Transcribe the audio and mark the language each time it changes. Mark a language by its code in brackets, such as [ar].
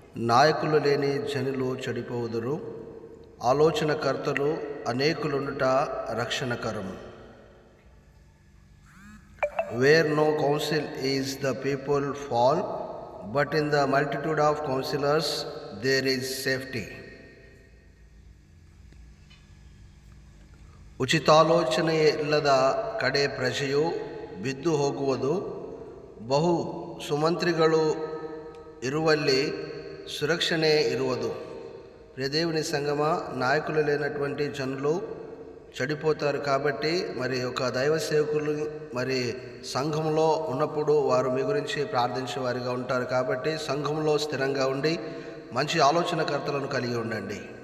[te] నాయకులు లేని జనులు చెడిపోవుదురు, ఆలోచనకర్తలు అనేకులుండుట రక్షణకరము. [en] Where no counsel is the people fall, but in the multitude of counsellors there is safety. [kn] ಉಚಿತಾಲೋಚನೆ ಇಲ್ಲದ ಕಡೆ ಪ್ರಜೆಯು ಬಿದ್ದು ಹೋಗುವುದು, ಬಹು ಸುಮಂತ್ರಿಗಳು ಇರುವಲ್ಲಿ సురక్షణే ఇరువదు. [te] ప్రియదేవుని సంగమ, నాయకులు లేనటువంటి జనులు చెడిపోతారు. కాబట్టి మరి ఒక దైవ సేవకులు మరి సంఘంలో ఉన్నప్పుడు వారు మీ గురించి ప్రార్థించే వారిగా ఉంటారు. కాబట్టి సంఘంలో స్థిరంగా ఉండి మంచి ఆలోచనకర్తలను కలిగి ఉండండి.